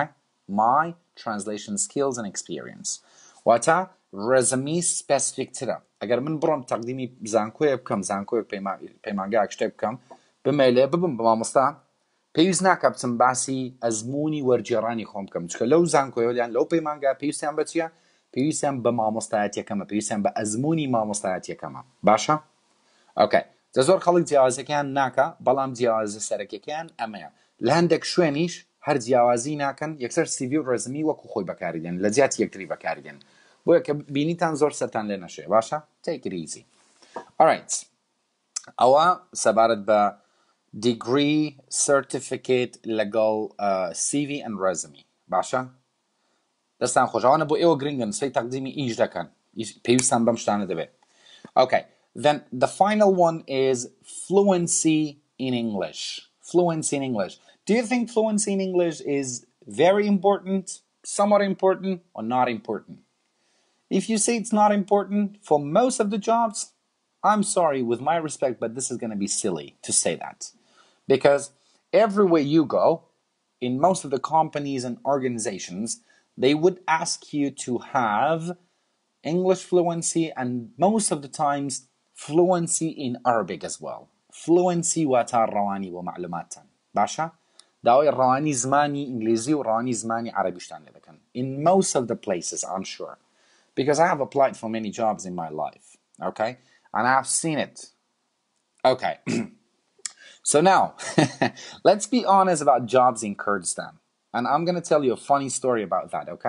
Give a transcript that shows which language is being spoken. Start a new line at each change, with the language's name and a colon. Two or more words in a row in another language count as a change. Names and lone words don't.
English: My translation skills and experience.
Central Kurdish: واتە
English: resume specific
Central Kurdish: ترە. ئەگەر من بڕۆم تەقدیمی زانکۆیە بکەم زانکۆیەک پەیمانگایەک شتێک بکەم بمەیلێ ببم بە مامۆستا پێویست ناکە بچم باسی ئەزموونی وەرگێڕانی خۆم بکەم چکە لەو زانکۆیەیان لەو پەیمانگا پێویستیان بە چییە پێویستیان بە مامۆستایەتیەکەمە پێویستیان بە ئەزموونی مامۆستایەتیەکەمە باشە ئۆکەی زۆر خەڵک جیاوازەکەیان ناکە بەڵام جیاوازە سەرەکیەکەیان ئەمەیە لە هەندێک شوێنیش هەر جیاوازی ناکەن یەکسەر CV و ڕێزمی وەکو خۆی بەکاریدێن لە جیاتی یەکتری بەکاریدێن بۆیە کە بینیتان زۆر سەرتان لێ نەشێ باشە
English: take it easy.
Central Kurdish: Alright ئەوە سەبارەت بە
English: degree certificate
Central Kurdish: لەگەڵ
English: CV and resume
Central Kurdish: باشە دەستان خۆشەوانە بۆ ئێوە گرنگن سەی تەقدیمی ئیش دەکەن پێویستان بەم شتانە دەبێت.
English: Okay, then the final one is fluency in English. Fluency in English. Do you think fluency in English is very important, somewhat important, or not important? If you say it's not important for most of the jobs, I'm sorry, with my respect, but this is going to be silly to say that. Because everywhere you go, in most of the companies and organizations, they would ask you to have English fluency and most of the times fluency in Arabic as well. Fluency
Central Kurdish: واتە ڕەوانی بۆ معلوماتتان باشە داوای ڕەوانی زمانی ئینگلیزی و ڕەوانی زمانی عەرەبیشتان لێ دەکەن
English: in most of the places I'm sure because I have applied for many jobs in my life, okay, and I've seen it. Okay. So now let's be honest about jobs in Kurdistan, and I'm going to tell you a funny story about that, okay?